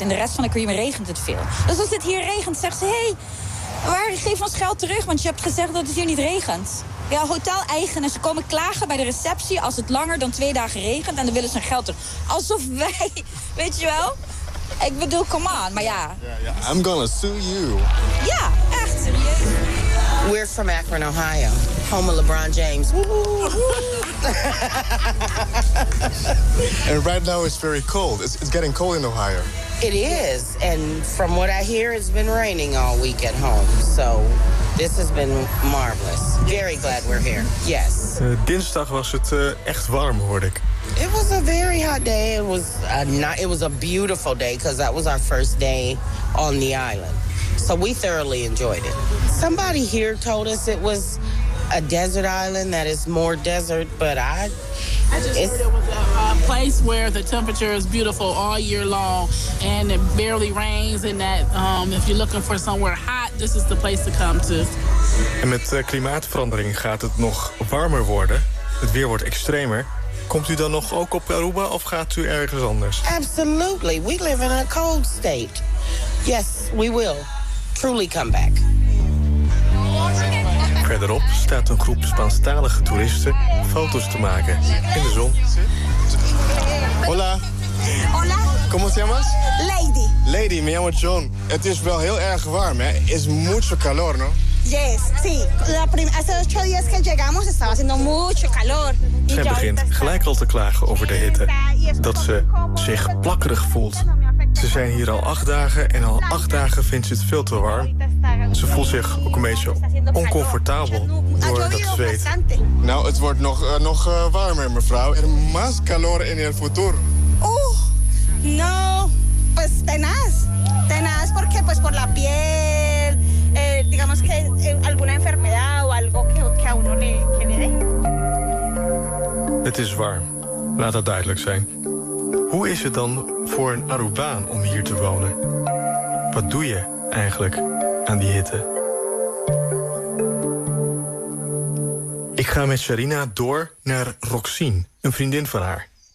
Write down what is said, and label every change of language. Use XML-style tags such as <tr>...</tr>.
<nl>In de rest van de Caribbean regent het veel. Dus als het hier regent, zegt ze, hey, waar, geef ons geld terug, want je hebt gezegd dat het hier niet regent. Ja, hoteleigenaren, ze komen klagen bij de receptie als het langer dan 2 dagen regent en dan willen ze hun geld terug. Alsof wij, weet je wel? Ik bedoel,</nl> <en>come on,</en> <nl>maar ja.</nl> <en>Yeah, I'm gonna sue you.</en> <nl>Ja, echt, serieus.</nl> <en>We're from Akron, Ohio, home of LeBron James. And right now it's very cold. It's getting cold in Ohio. It is. And from what I hear, it's been raining all week at home. So this has been marvelous. Very glad we're here. Yes.</en> <nl>Dinsdag was het echt warm, hoorde ik.</nl> <en>It was a very hot day. It was a beautiful day because that was our first day on the island. So we thoroughly enjoyed it. Somebody here told us it was a desert island that is more desert, but I heard it was a place where the temperature is beautiful all year long and it barely rains, and that if you're looking for somewhere hot, this is the place to come to.</en> <nl>En met klimaatverandering gaat het nog warmer worden. Het weer wordt extremer. Komt u dan nog ook op Aruba of gaat u ergens anders? Absolutely. We live in a cold state. Yes, we will truly come back. Verderop staat een groep Spaanstalige toeristen foto's te maken in de zon.</nl> <es>Hola. Hola. ¿Cómo te llamas? Lady. Lady, me llamo John.</es> <nl>Het is wel heel erg warm, hè?</nl> <es>Es mucho calor, ¿no?</es> <en>Yes,</en> <es>sí. Hace 8 días que llegamos estaba haciendo mucho calor.</es> <nl>Zij begint gelijk al te klagen over de hitte. Dat ze zich plakkerig voelt. Ze zijn hier al 8 dagen en al 8 dagen vindt ze het veel te warm. Ze voelt zich ook een beetje oncomfortabel door dat zweet. Nou, het wordt nog warmer, mevrouw.</nl> <es>Er más calor en el futuro. Oeh, no, pues tenaz. Tenaz porque pues por la piel, digamos que alguna enfermedad o algo que a uno le dé.</es> <nl>Het is warm, laat dat duidelijk zijn. Hoe is het dan voor een Arubaan om hier te wonen? Wat doe je eigenlijk aan die hitte? Ik ga met Sharina door naar Roxine, een vriendin van haar.</nl>